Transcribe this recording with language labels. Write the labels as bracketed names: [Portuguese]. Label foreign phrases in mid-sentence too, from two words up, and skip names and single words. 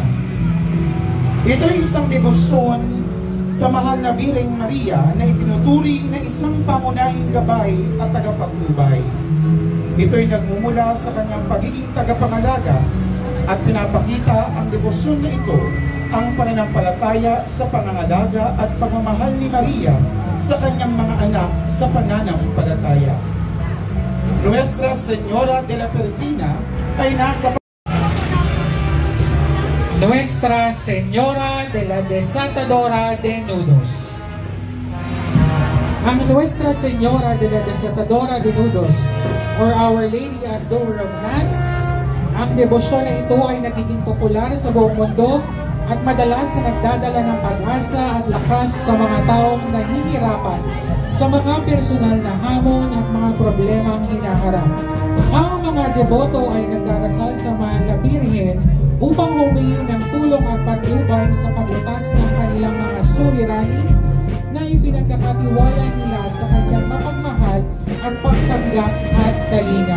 [Filipino] Ito ay isang debosyon sa mahal na Birheng Maria na itinuturing na isang pangunahing gabay at tagapagtubay. Ito ay nagmumula sa kanyang pagiging tagapangalaga at pinapakita ang debosyon na ito ang pananampalataya sa pangangalaga at pagmamahal ni Maria sa kanyang mga anak sa pananampalataya. Nuestra Señora de la Peregrina ay nasa Nuestra Señora de la Desatadora de Nudos. Ang Nuestra Señora de la Desatadora de Nudos or Our Lady at Door of Nuts, ang debosyon na ito ay nagiging popular sa buong mundo at madalas na nagdadala ng pag-asa at lakas sa mga taong nahihirapan sa mga personal na hamon at mga problemang hinaharap. Ang mga deboto ay nagdarasal sa mahal na Birhen upang humingi ng tulong at patnubay sa paglutas ng kanilang mga suliranin na ipinagkakatiwala nila sa kanyang mapagmahal at pagtanggap at kalinga.